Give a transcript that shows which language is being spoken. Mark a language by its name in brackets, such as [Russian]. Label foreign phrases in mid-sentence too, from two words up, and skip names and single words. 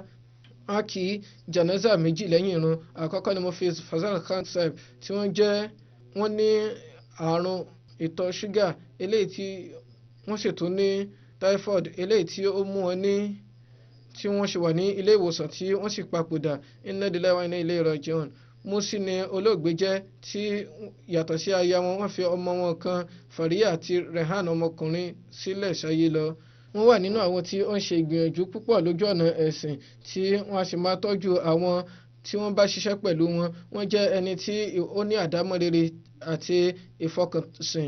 [Yoruba] a kì í janaza méjì lẹ́yìn irun àkọ́kọ́ ni mo fi Fazal Khan Saheb tí wọ́n ní àrùn ìtọ̀ ṣúgà eléyìí tí wọ́n sì tún ní typhoid eléyìí tí ó mú wọn tí wọ́n ṣe wà ní ilé ìwòsàn tí wọ́n sì papòdà. [Arabic] إنا لله وإنا إليه راجعون. [Yoruba] Musi ni olóògbé jẹ́ tí yàtọ̀ sí aya wọn wọ́n fi ọmọ wọn kan Fariya àti Rehan ọmọkùnrin sílẹ̀ ṣayé lọ. Wọ́n wà nínú àwọn tí ó ń ṣe ìgbìyànjú púpọ̀ lójú ọ̀nà ẹ̀sìn tí wọ́n á sì máa tọ́jú àwọn tí wọ́n bá ṣiṣẹ́ pẹ̀lú wọn. Wọ́n jẹ́ ẹni tí ó ní àdámọ́ rere àti ìfọkànsìn.